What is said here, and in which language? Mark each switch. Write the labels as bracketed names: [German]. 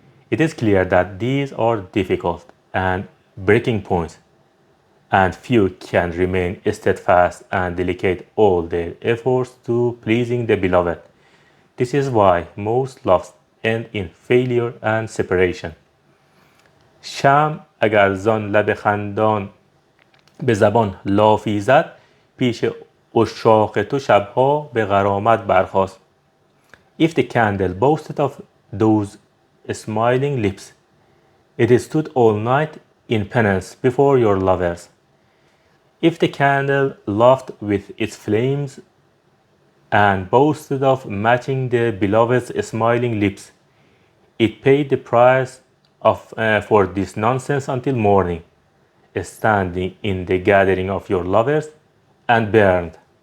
[English] It is clear that these are difficult and breaking points, and few can remain steadfast and dedicate all their efforts to pleasing the beloved. This is why most loves end in failure and separation. [Persian] شمع اگر زان لب خندان به زبان لافی زد پیش عشاق تو شبها به غرامت برخاست. [English] If the candle boasted of those smiling lips, it stood all night in penance before your lovers. If the candle laughed with its flames and boasted of matching the beloved's smiling lips, it paid the price for this nonsense until morning, standing in the gathering of your lovers, and burned.